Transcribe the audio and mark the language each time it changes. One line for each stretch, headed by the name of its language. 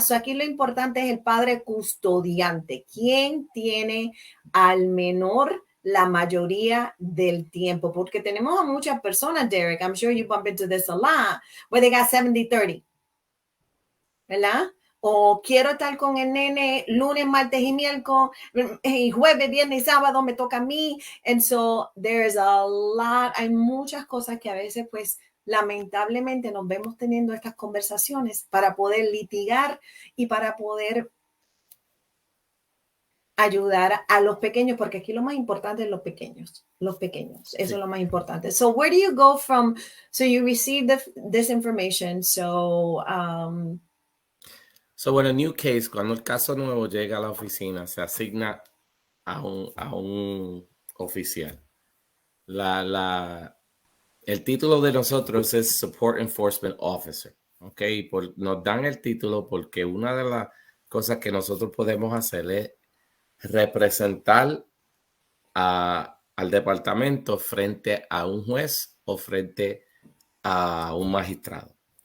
Spanish: So aquí lo importante es el padre custodiante. ¿Quién tiene al menor la mayoría del tiempo? Porque tenemos a muchas personas, Derik.
English: I'm sure you bump into this a lot, where they got 70-30.
Spanish: ¿Verdad? O quiero estar con el nene lunes, martes y miércoles, y jueves, viernes y sábado me toca a mí.
English: And so there's a lot,
Spanish: hay muchas cosas que a veces pues lamentablemente nos vemos teniendo estas conversaciones para poder litigar y para poder ayudar a los pequeños, porque aquí lo más importante es los pequeños, eso es lo más importante.
English: So where do you go from, so you receive this information, so
Spanish: So, bueno,
English: new case,
Spanish: cuando el caso nuevo llega a la oficina, se asigna a un oficial. El título de nosotros es Support Enforcement Officer, ¿ok? Nos dan el título porque una de las cosas que nosotros podemos hacer es representar al departamento frente a un juez o frente a un magistrado.